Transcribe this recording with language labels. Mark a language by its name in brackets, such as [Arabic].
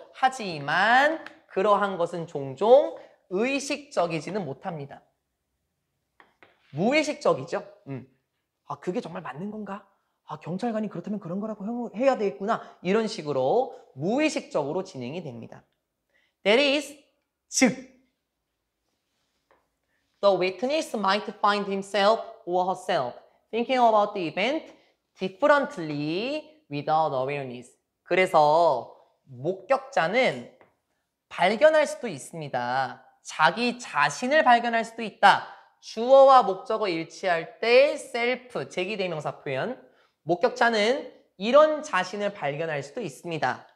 [Korean] 하지만 그러한 것은 종종 의식적이지는 못합니다. 무의식적이죠. 그게 정말 맞는 건가? 경찰관이 그렇다면 그런 거라고 해야 되겠구나. 이런 식으로 무의식적으로 진행이 됩니다. [English] That is, [Korean] 즉, [English] the witness might find himself or herself thinking about the event differently without awareness. [Korean] 그래서 목격자는 발견할 수도 있습니다. 자기 자신을 발견할 수도 있다. 주어와 목적어 일치할 때 self, 제기대명사 표현. 목격자는 이런 자신을 발견할 수도 있습니다.